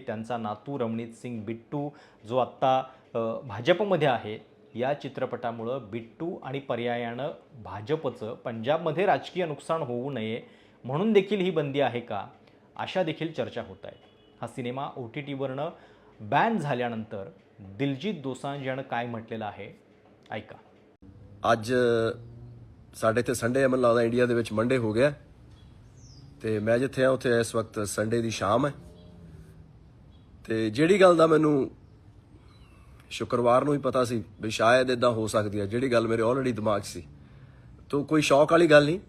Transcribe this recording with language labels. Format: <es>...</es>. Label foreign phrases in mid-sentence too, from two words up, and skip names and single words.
<mr>त्यांचा नातू रमणीत सिंग बिट्टू जो आत्ता भाजपमध्ये आहे, या चित्रपटामुळं बिट्टू आणि पर्यायानं भाजपचं पंजाबमध्ये राजकीय नुकसान होऊ नये म्हणून देखील ही बंदी आहे का, अशा देखील चर्चा होत आहेत. हा सिनेमा OTTवरनं बॅन झाल्यानंतर दिलजीत दोसांझ यानं काय म्हटलेलं आहे ऐका.</mr> <pa>ਅੱਜ ਸਾਡੇ ਇੱਥੇ ਸੰਡੇ ਮੈਨੂੰ ਲੱਗਦਾ ਇੰਡੀਆ ਦੇ ਵਿੱਚ ਮੰਡੇ ਹੋ ਗਿਆ ਤੇ ਮੈਂ ਜਿੱਥੇ ਆ ਉੱਥੇ ਇਸ ਵਕਤ ਸੰਡੇ ਦੀ ਸ਼ਾਮ ਹੈ ਤੇ ਜਿਹੜੀ ਗੱਲ ਦਾ ਮੈਨੂੰ ਸ਼ੁੱਕਰਵਾਰ ਨੂੰ ਹੀ ਪਤਾ ਸੀ ਵੀ ਸ਼ਾਇਦ ਇਦਾਂ ਹੋ ਸਕਦੀ ਹੈ, ਜਿਹੜੀ ਗੱਲ ਮੇਰੇ ਆਲਰੇਡੀ ਦਿਮਾਗ 'ਚ ਸੀ, ਤਾਂ ਕੋਈ ਸ਼ੌਕ ਵਾਲੀ ਗੱਲ ਨਹੀਂ.</pa>